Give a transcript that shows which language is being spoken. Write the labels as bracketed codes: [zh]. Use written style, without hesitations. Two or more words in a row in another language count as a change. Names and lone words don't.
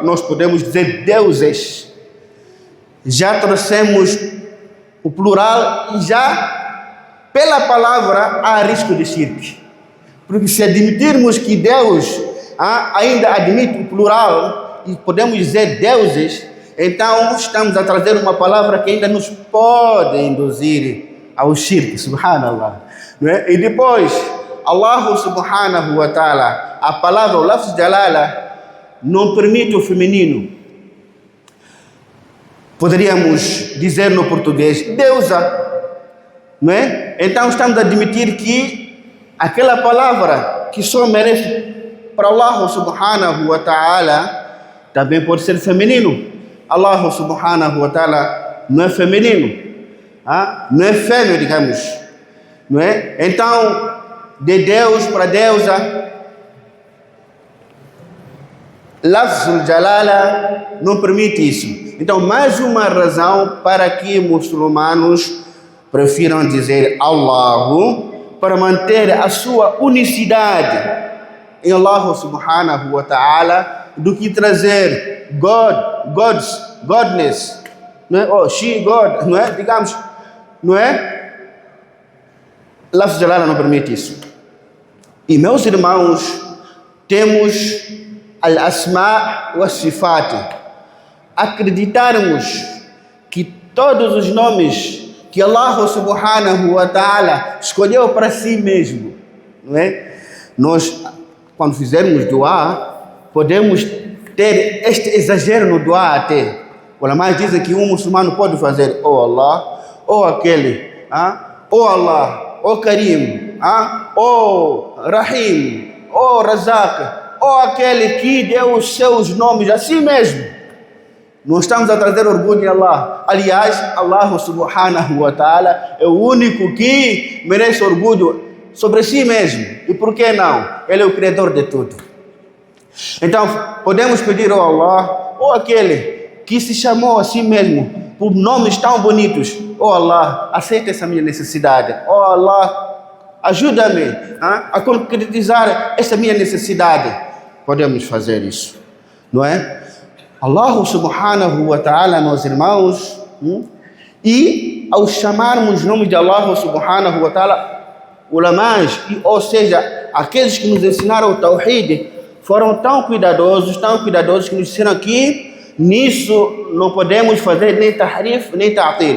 [pt] Nós podemos dizer deuses. Já trouxemos o plural e já pela palavra há risco de shirk. Porque se admitirmos que Deus ainda admite o plural e podemos dizer deuses, então estamos a trazer uma palavra que ainda nos pode induzir ao shirk, subhanallah. Não é? E depois, [ar] الله سبحانه وتعالى, [pt] a palavra, o [ar] لفظ الجلالة, [pt] não permite o feminino. Poderíamos dizer no português, deusa, não é? Então estamos a admitir que aquela palavra que só merece para [ar] الله سبحانه وتعالى, [pt] também pode ser feminino. [ar] الله سبحانه وتعالى [pt] não é feminino, não é fêmea, digamos, não é? Então, de Deus para deusa, [ar] لفظ الجلالة [pt] não permite isso. Então, mais uma razão para que muçulmanos prefiram dizer Allahu, para manter a sua unicidade em [ar] الله سبحانه وتعالى, [pt] do que trazer godness, não é? [en] Oh, she, God, [pt] não é? Digamos, não é? [ar] لفظ الجلالة [pt] não permite isso. E meus irmãos, temos [ar] الأسماء والصفات. [pt] Acreditarmos que todos os nomes que [ar] الله سبحانه وتعالى [pt] escolheu para si mesmo, não é? Nós, quando fizermos dua, podemos ter este exagero no dua até. Os ulama dizem que um muçulmano pode fazer oh Allah, oh aquele, oh Allah, oh Karim, oh Rahim, oh Razak, oh aquele que deu os seus nomes a si mesmo. Não estamos a trazer orgulho em Allah. Aliás, [ar] الله سبحانه وتعالى [pt] é o único que merece orgulho sobre si mesmo. E por que não? Ele é o Criador de tudo. Então, podemos pedir ao Allah, ou aquele que se chamou a si mesmo por nomes tão bonitos. Oh Allah, aceita essa minha necessidade. Oh Allah, ajuda-me a concretizar essa minha necessidade. Podemos fazer isso, não é? [ar] الله سبحانه وتعالى, [pt] meus irmãos, e ao chamarmos o nome de [ar] الله سبحانه وتعالى, [pt] ulamás, ou seja, aqueles que nos ensinaram o Tawhid, foram tão cuidadosos que nos disseram que nisso não podemos fazer nem tahrif, nem ta'til.